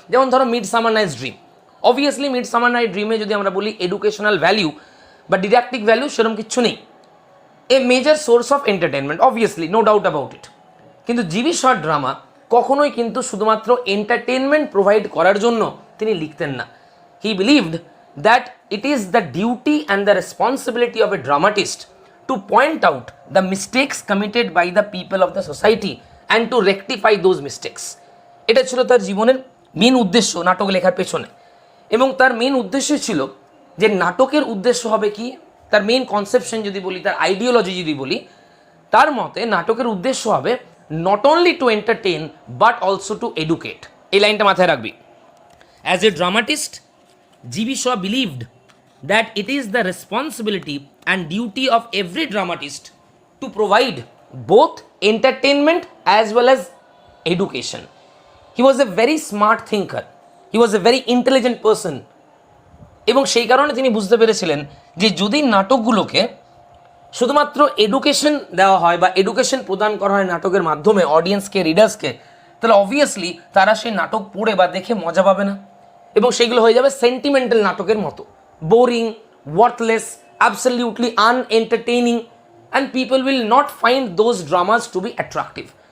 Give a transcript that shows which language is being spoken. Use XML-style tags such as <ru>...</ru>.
<bn>যেমন ধরো midsummer Night's Dream, obviously midsummer night ড্রিমে যদি আমরা বলি এডুকেশনাল ভ্যালিউ বা ডিডাক্টিক ভ্যালু সেরকম কিচ্ছু নেই,</bn> <en>a major source of entertainment,</en> <bn>obviously,</bn> <en>No doubt about it.</en> <bn>কিন্তু G.B. Shawর ড্রামা কখনোই কিন্তু শুধুমাত্র এন্টারটেনমেন্ট প্রোভাইড করার জন্য তিনি লিখতেন না।</bn> <en>He believed that it is the duty and the responsibility of a dramatist to point out the mistakes committed by the people of the society and to rectify those mistakes.</en> <bn>এটা ছিল তার জীবনের main উদ্দেশ্য নাটক লেখার পেছনে। এবং তার মেন উদ্দেশ্য ছিল যে নাটকের উদ্দেশ্য হবে কি, তার মেইন কনসেপশন যদি বলি, তার আইডিওলজি যদি বলি, তার মতে নাটকের উদ্দেশ্য হবে</bn> <en>Not only to entertain but also to educate.</en> <bn>এই লাইনটা মাথায় রাখবি।</bn> <en>As a dramatist, G B Shaw believed that it is the responsibility and duty of every dramatist to provide both entertainment as well as education. He was a very smart thinker. He was a very intelligent person.</en> <bn>এবং সেই কারণে তিনি বুঝতে পেরেছিলেন যে যদি নাটকগুলোকে শুধুমাত্র education দেওয়া হয় বা এডুকেশন প্রদান করা হয় নাটকের মাধ্যমে অডিয়েন্সকে, রিডার্সকে, তাহলে অবভিয়াসলি তারা সেই নাটক পড়ে বা দেখে মজা পাবে না এবং সেগুলো হয়ে যাবে সেন্টিমেন্টাল নাটকের মতো, boring, worthless, absolutely আনএন্টারটেইনিং,</bn> <en>And people will not find those dramas to be attractive.</en>